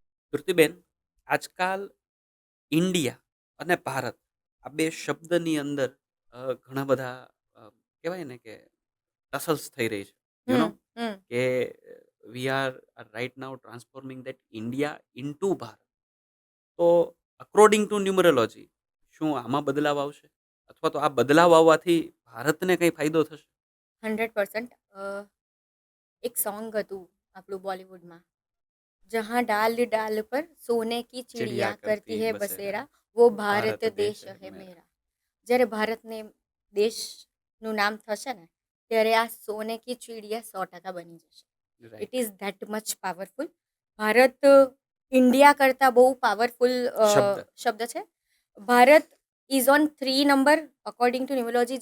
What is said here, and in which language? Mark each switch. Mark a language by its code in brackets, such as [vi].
[gu] તૃપ્તિબેન, આજકાલ ઇન્ડિયા અને ભારત આ બે શબ્દની અંદર ઘણા બધા કહેવાય ને કે ટસલ્સ થઈ રહી છે. [en] You know hmm કે we are right now transforming that India into Bharat. [gu] તો [en] according to numerology [gu] શું આમાં બદલાવ આવશે, અથવા તો આ બદલાવ આવવાથી ભારતને કંઈ ફાયદો થશે? 100%. એક સોંગ હતું આપણું બોલિવૂડમાં, [hi] જहाँ डाल डाल पर सोने की चिड़िया करती है बसेरा, वो भारत देश है मेरा. [gu] જ્યારે ભારતને દેશનું નામ થશે ને ત્યારે આ સોને કી ચીડિયા 100% બની જશે. [en] It is that much powerful. [gu] Bharat India કરતાં બહુ પાવરફુલ શબ્દ છે. [en] Bharat is on 3 number according to numerology.